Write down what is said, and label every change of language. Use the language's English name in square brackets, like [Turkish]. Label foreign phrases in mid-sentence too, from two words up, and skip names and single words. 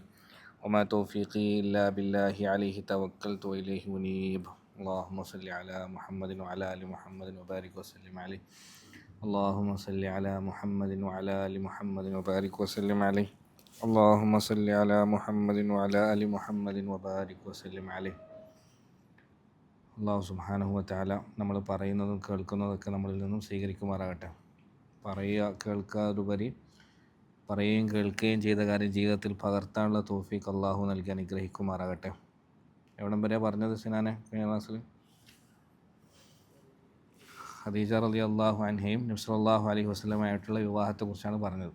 [Arabic] وما توفيقي إلا بالله عليه توكلت وإليه أنيب. اللهم صل على محمد وعلى آل محمد وبارك وسلم عليه. اللهم صل على محمد وعلى آل محمد وبارك وسلم عليه. اللهم صل على محمد وعلى آل محمد وبارك وسلم عليه. الله سبحانه و تعالى [Malayalam] നമ്മൾ പറയുന്നതും കേൾക്കുന്നതൊക്കെ നമ്മളിൽ നിന്നും സ്വീകരിക്കുമാറാകട്ടെ. പറയുക കേൾക്കാതുപരി പറയുകയും കേൾക്കുകയും ചെയ്ത കാര്യം ജീവിതത്തിൽ പകർത്താനുള്ള തൗഫീഖ് അള്ളാഹു നൽകി അനുഗ്രഹിക്കുമാറാകട്ടെ. എവിടം വരെ പറഞ്ഞത് സിനാനെ കഴിഞ്ഞ ക്ലാസ്സിൽ? ഖദീജ [Arabic] رضي الله عنها [Malayalam] നബി [Arabic] صلى الله عليه وسلم [Malayalam] വിവാഹത്തെക്കുറിച്ചാണ് പറഞ്ഞത്.